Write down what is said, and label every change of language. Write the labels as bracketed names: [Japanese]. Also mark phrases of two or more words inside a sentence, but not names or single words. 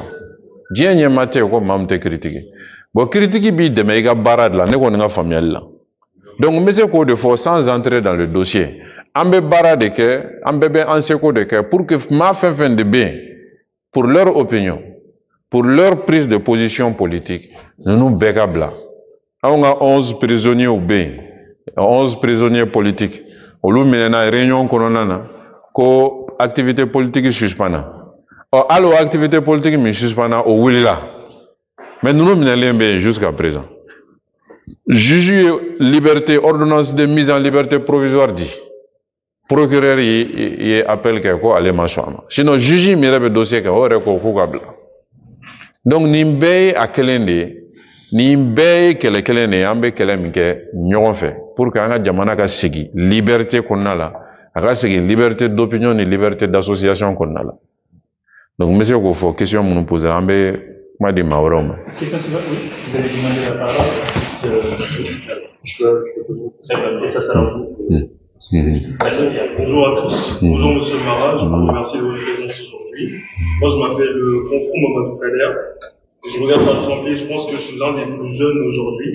[Bambara] Diɲɛ ɲɛmaa tɛ yen ko maa min tɛ critiquer. Bon critique b'i dɛmɛ i ka baara de la, ne kɔni ka faamuyali la. Donc n bɛ se k'o de fɔ [French] sans entrer dans le dossier. [Bambara] An bɛ baara de kɛ, an bɛɛ bɛ an seko de kɛ [French] pour que [Bambara] maa fɛn fɛn de bɛ yen [French] pour leur opinion, pour leur prise de position politique, [Bambara] ninnu bɛɛ ka bila. Anw ka 11 prisonniers bɛ yen, 11 [French] prisonniers politiques, [Bambara] olu minɛna réunion kɔnɔna na ko [French] activité politique suspendue. [Bambara] Hali o [French] activité politique [Bambara] min suspendue o wulila, mais ninnu minɛlen bɛ yen [French] jusqu'à présent. [Bambara] Juge ye liberté, [French] ordonnance de mise en liberté provisoire [Bambara] di. Procureur ye appel kɛ ko ale ma sɔn a ma. Sinon juge min yɛrɛ bɛ dossier kɛ o yɛrɛ ko k'u ka bila. Donc nin bɛɛ ye a kelen de ye, nin bɛɛ ye kɛlɛ kelen de ye, an bɛ kɛlɛ min kɛ ɲɔgɔn fɛ [French] pour que [Bambara] an ka jamana ka segin liberté kɔnɔna la, a ka segin [French] liberté d'opinion [Bambara] ni [French] liberté d'association [Bambara] kɔnɔna la. Donc n bɛ se k'o fɔ question minnu posé an bɛ kuma di maa wɛrɛw ma. [French] Question suivante, oui. Vous avez demandé la parole. Et ça sera vous. Bonjour à tous. Bonjour Monsieur Marat, je vous remercie de votre présence aujourd'hui. Moi je m'appelle Confrou Mamadou Kader. Je regarde l'Assemblée, je pense que je suis l'un des plus jeunes aujourd'hui.